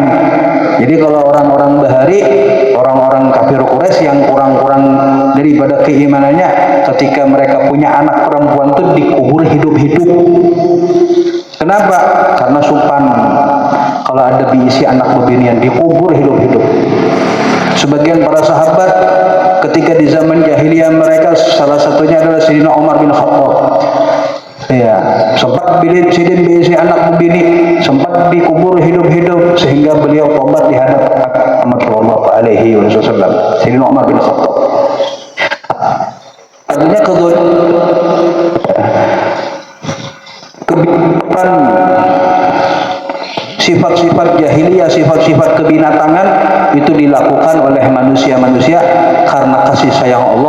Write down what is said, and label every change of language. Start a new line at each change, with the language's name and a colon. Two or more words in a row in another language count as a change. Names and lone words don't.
Indonesian: Jadi kalau orang-orang bahari, orang-orang kafir Quraisy yang kurang-kurang daripada keimanannya, ketika mereka punya anak perempuan itu dikubur hidup-hidup. Kenapa? Karena supan. Kalau ada diisi anak bebinian dikubur hidup-hidup. Sebagian para sahabat ketika di zaman jahiliyah mereka, salah satunya adalah Sayyidina Umar bin Khattab. Ya, sempat sidin diisi anak bebini, sempat dikubur hidup-hidup sehingga beliau tobat di hadapan Muhammad
Arabic: sallallahu alaihi wasallam.
Indonesian: Sayyidina Umar bin Khattab. Artinya kebiasaan sifat-sifat jahiliyah, sifat-sifat kebinatangan itu dilakukan oleh manusia-manusia karena kasih sayang Allah.